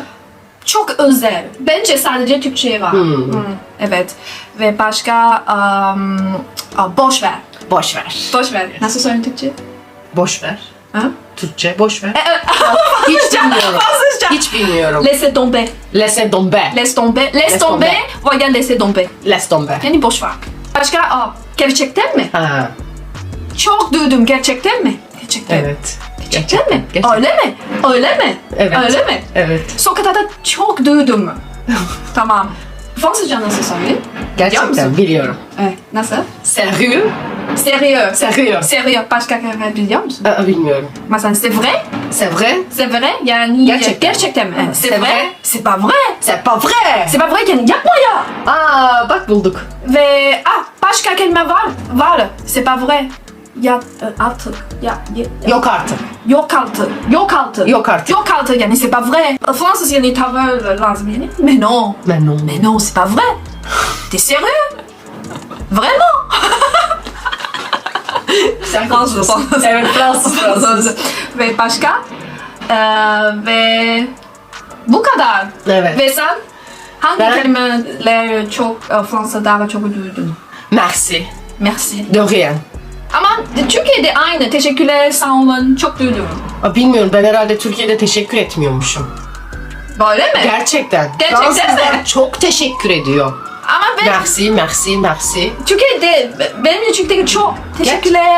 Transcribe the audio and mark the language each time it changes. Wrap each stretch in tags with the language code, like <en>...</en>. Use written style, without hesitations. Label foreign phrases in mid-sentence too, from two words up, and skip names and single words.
<tr>Çok özel. Bence sadece Türkçe var. Evet. Ve başka boş ver. Boş ver. Boş ver. Nasıl söyleyeyim Türkçe? Boş ver. Ha? Türkçe boş ver. Hiç bilmiyorum. Fransızca. Hiç bilmiyorum.</tr> <fr>Laissez tomber. Laissez tomber. Laisse tomber. Laisse tomber. Veya laissez tomber. Laisse tomber.</fr> <tr>Yani boş ver. Başka gerçekten mi? Ha, Çok duydum. Gerçekten mi? Gerçekten. evet. Gerçekten mi? Gerçekten. Öyle mi? Evet. Öyle mi? Evet. Sokakta da çok duydum. Tamam. Fransızca nasıl söyleyeyim? Biliyor Gerçekten musun? biliyorum. Nasıl?</tr> <fr>Sérieux? Sérieux. Sérieux. Sérieux.</fr> <tr>Başka kelime biliyor musun? Bilmiyorum.</tr> <fr>Mesela c'est vrai. C'est vrai? C'est vrai yani</fr> <tr>Gerçekten. mi?</tr> <fr>C'est C'est vrai. vrai. C'est pas vrai. C'est pas vrai. C'est pas vrai</fr> <tr>yani yapma ya. Bak bulduk. Ve başka kelime var.</tr> <fr>C'est pas vrai.</fr> <tr>Ya artık. Yok artık. Yok altı. Yok artık. Yok altı yani</tr> <fr>c'est pas vrai.</fr> <tr>Fransız yani tavır lazım yani.</tr> <fr>Mais non. Mais non. Mais non, c'est pas vrai. T'es sérieux? Vraiment?</fr> <tr>Sen Fransız. Evet Fransız. Ve başka? Ve bu kadar. Evet. Ve sen hangi Ben- kelimeler çok Fransa'da çok duydun?</tr> <fr>Merci. Merci. De rien.</fr> <tr>Ama Türkiye'de aynı. Teşekkürler, sağ olun. Çok duydum. Bilmiyorum, ben herhalde Türkiye'de teşekkür etmiyormuşum. Böyle mi? Gerçekten. Gerçekten Fransızlar mi? çok teşekkür ediyor. Ama ben</tr> <fr>Merci, merci, merci.</fr> <tr>Türkiye'de benim de Türkiye'de çok teşekkürler.</tr>